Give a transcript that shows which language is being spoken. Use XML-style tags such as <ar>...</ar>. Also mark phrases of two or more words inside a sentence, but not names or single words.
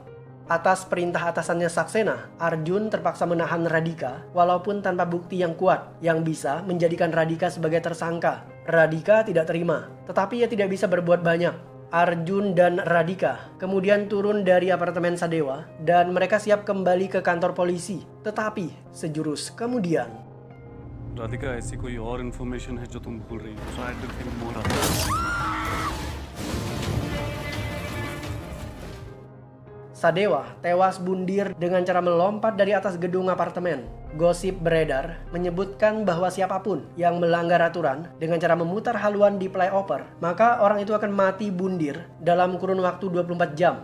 <id>Atas perintah atasannya Saxena, Arjun terpaksa menahan Radhika walaupun tanpa bukti yang kuat yang bisa menjadikan Radhika sebagai tersangka. Radhika tidak terima, tetapi ia tidak bisa berbuat banyak. Arjun dan Radhika kemudian turun dari apartemen Sadewa dan mereka siap kembali ke kantor polisi. Tetapi sejurus kemudian,</id> <hi>राधिका ऐसी कोई और इन्फॉर्मेशन है जो तुम भूल रही हो?</hi> <en>Try to think more about it.</en> <id>Sadewa tewas bundir dengan cara melompat dari atas gedung apartemen. Gosip beredar menyebutkan bahwa siapapun yang melanggar aturan dengan cara memutar haluan di flyover, maka orang itu akan mati bundir dalam kurun waktu 24 jam.</id>